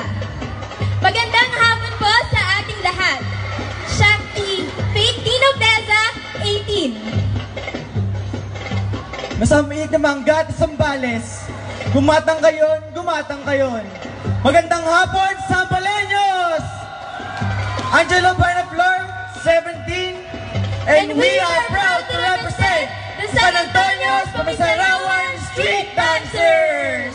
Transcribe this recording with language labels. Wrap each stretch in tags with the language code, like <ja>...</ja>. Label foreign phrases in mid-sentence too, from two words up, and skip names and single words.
<tl>Magandang hapon po sa ating lahat. Shakti, Faith Dino Plaza, 18. Masamiit na mangga at Sambales.</tl> <ilo>Gumatang kayon, gumatang kayon.</ilo> <tl>Magandang hapon, Sampaleños! Angelo Barnaflor, 17.</tl> <en>And we are proud to represent the San Antonio's Pamisarawan Street Dancers!</en>